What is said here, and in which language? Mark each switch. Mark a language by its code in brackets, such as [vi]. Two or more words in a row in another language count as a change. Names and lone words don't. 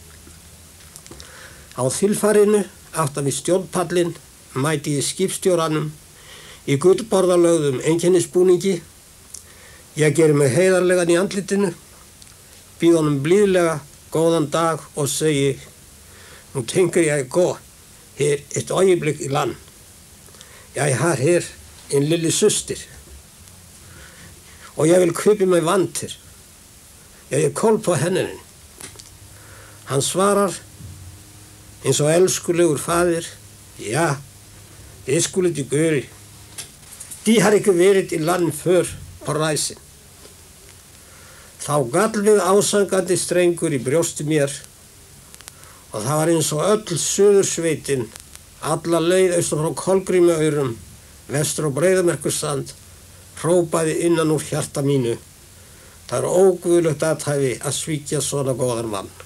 [is] Á þilfarinu aftan við stjórnpallinn mæti ég skipstjóranum í gullborðalögðum einkennisbúningi. Ég geri mig heiðarlegan í andlitinu, býð honum blíðlega góðan dag og segi: [sv] "Nu tänker jag gå här ett ögonblick i land. Jag har här en lille syster [is] og ég vil kaupa mig vatn til. Ég er koll [sv] på henne." [is] Hann svarar eins og elskulegur faðir: [da] "Ja, det skulle de gøre. De har ikke [is] verið í [da] land før på rejsen." [is] Þá gall við ásangandi strengur í brjósti mér og það var eins og öll Suðursveitin, alla leið austur frá Kolgrímuaurum, vestur á Breiðamerkursand, hrópaði innan úr hjarta mínu: "Það er óguðlegt athæfi að svíkja svona góðan mann."